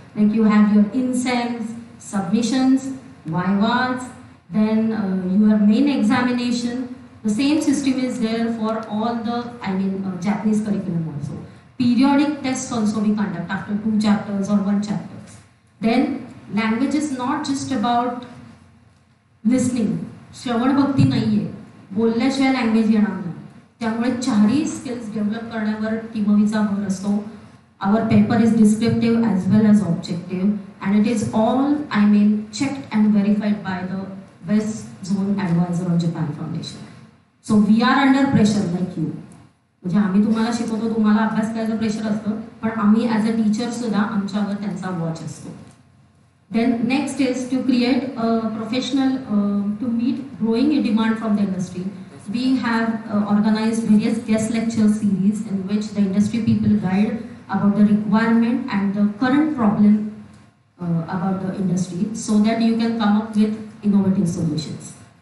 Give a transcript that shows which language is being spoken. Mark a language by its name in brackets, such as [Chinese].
[English] Like you have your insights, submissions, vivas, then your main examination. The same system is there for all the, Japanese curriculum also. Periodic tests also we conduct after 2 chapters or 1 chapter. Then language is not just about listening. [Marathi] श्रवण भक्ती नाहीये, बोलल्याशिवाय language येणार नाही. त्यामुळे चारही skills develop करण्यावर टीमवीचा भर असतो. [English] Our paper is descriptive as well as objective and it is all checked and verified by the West Zone Advisor of Japan Foundation. So we are under pressure like you. [Marathi] म्हणजे आम्ही तुम्हाला शिकवतो, तुम्हाला अभ्यास करायचं प्रेशर असतं, पण आम्ही [English] as a teacher [Marathi] सुद्धा आमच्यावर त्यांचा वॉच असतो. [English] Then next is to create a professional to meet growing demand from the industry. We have organized various guest lecture series in which the industry people guide about the requirement and the current problem about the industry so that you can come up with innovative solutions.